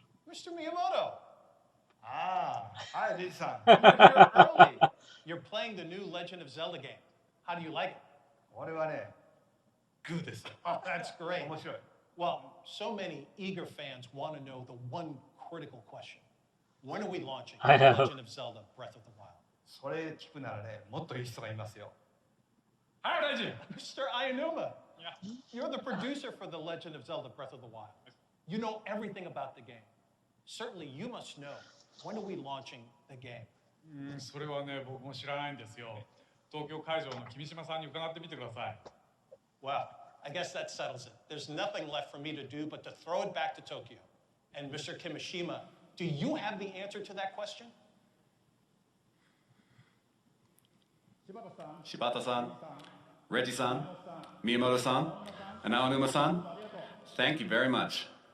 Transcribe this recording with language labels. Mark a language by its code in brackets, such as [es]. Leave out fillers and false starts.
[en] Mr. Miyamoto. Ah, hi, Lisa. You're here early. You're playing the new Legend of Zelda game. How do you like it? Good. Oh, that's great. Well, so many eager fans want to know the one critical question. When are we launching I know. Legend of Zelda Breath of the Wild? [ja] それ聞くならね、もっといい人がいますよ。 [en] Mr. Ayanuma, you're the producer for The Legend of Zelda Breath of the Wild. You know everything about the game. Certainly you must know, when are we launching the game? [ja] それはね、僕も知らないんですよ。東京会場の君島さんに伺ってみてください。 [en] Well, I guess that settles it. There's nothing left for me to do but to throw it back to Tokyo. And Mr. Kimishima, do you have the answer to that question? Shibata-san, Reggie-san, Miyamoto-san, and Aonuma-san, thank you very much.